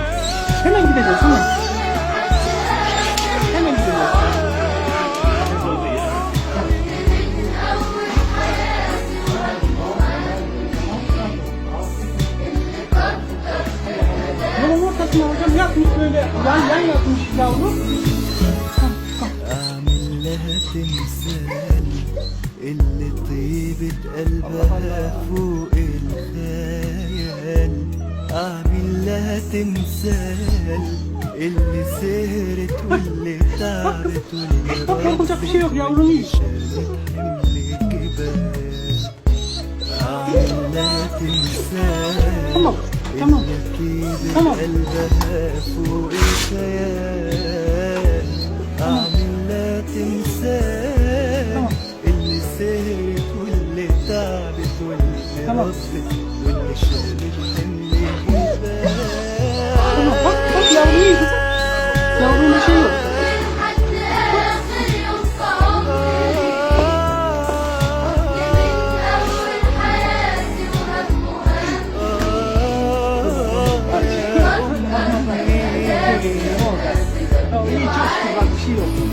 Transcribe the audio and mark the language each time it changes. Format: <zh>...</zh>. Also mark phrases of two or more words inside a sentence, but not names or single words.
<tr>Hemen gideceğiz, tamam. Hemen gideceğiz. Yolun ortasına hocam yatmış, böyle yan yatmış yavrum.</tr> <ar>اللي طيبة قلبها فوق الخيال، أعمل لها تمثال اللي سهرت واللي تعبت واللي</ar> <tr>Bak, korkulacak bir şey yok yavrum, iyi.</tr> <ar>حمل الجبال، أعمل لها تمثال</ar> <tr>Tamam tamam</tr> <ar>اللي طيبة</ar> <tr>tamam.</tr> <ar>قلبها فوق الخيال، أعمل لها تمثال</ar> <tr>Tamam.</tr> <ar>اللي سهرت واللي تعبت واللي</ar> <tr>Tamam.</tr> <ar>رفت واللي شالت حمل الجبال.</ar> <tr>Tamam bak bak, yavrum iyi kızım. Yavrum, bir şey yok. Tamam, iyi, çok şükür, bak bir şey yok.</tr>